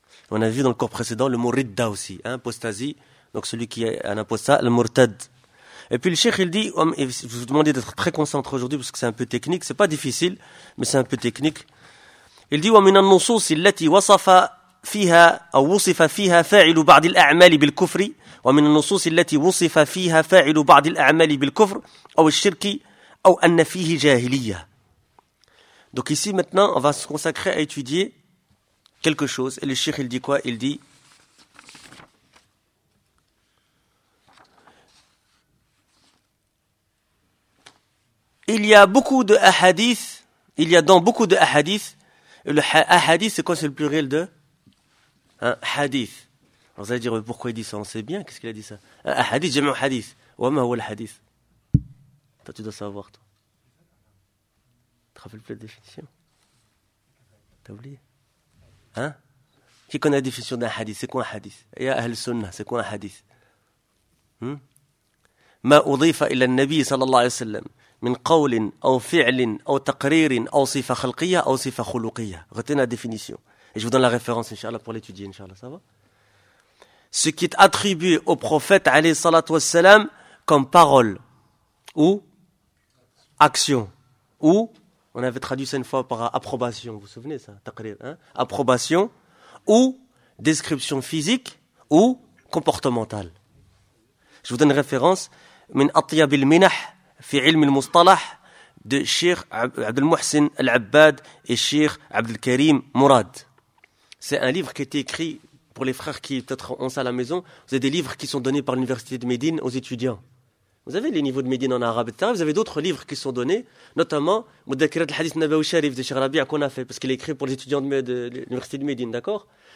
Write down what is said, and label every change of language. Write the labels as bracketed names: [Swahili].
[French] On a vu dans le cours précédent le mot Ridda aussi, hein? Apostasie. Donc celui qui est un apostat, Al-Murtad. Et puis le Cheikh, il dit, vous demandez d'être très concentré aujourd'hui parce que c'est un peu technique, c'est pas difficile, mais c'est un peu technique. Il dit, [Arabic] وَمِنَ النُّصُوصِ الَّتِي وَصَفَ فيها أو وصف فيها فاعل بعض الأعمال بالكفر ومن النصوص التي وصف فيها فاعل بعض الأعمال بالكفر أو الشرك أو أن فيه جاهلية. [French] Donc ici maintenant on va se consacrer à étudier quelque chose. Et le cheikh il dit quoi? Il dit il y a beaucoup de hadith, il y a dans beaucoup de hadith, le hadith c'est quoi? C'est le pluriel de un hadith. Alors vous allez dire, mais pourquoi il dit ça? On sait bien, qu'est-ce qu'il a dit ça? Un hadith, j'aime un hadith. Ouais, mais où est le hadith? Toi, tu dois savoir, toi. Tu te rappelles plus la définition? T'as oublié? Hein? Qui connaît la définition d'un hadith? C'est quoi un hadith? Il y a Ahl Sunnah, c'est quoi un hadith? [Arabic] Ma udhifa ila al-Nabi sallallahu alayhi wa sallam. من قول أو فعل أو تقرير أو صفة خلقية أو صفة خلقية. [French] Retenez la définition. Et je vous donne la référence, Inch'Allah, pour l'étudier, Inch'Allah. Ça va? Ce qui est attribué au prophète, alayhi salatu wassalam, comme parole ou action. Ou, on avait traduit ça une fois par approbation, vous vous souvenez ça? Taqrir, hein? Approbation ou description physique ou comportementale. Je vous donne une référence. من أطيب المنح في علم المصطلح de Cheikh عبد المحسن العباد et Cheikh عبد الكريم مراد. C'est un livre qui a été écrit pour les frères qui peut-être ont ça à la maison. Vous avez des livres qui sont donnés par l'université de Médine aux étudiants. Vous avez les niveaux de Médine en arabe, etc. Vous avez d'autres livres qui sont donnés, notamment Mudakirat al-Hadith Nabawi Sharif de Cheikh Rabi'a qu'on a fait parce qu'il est écrit pour les étudiants de l'université de Médine, d'accord.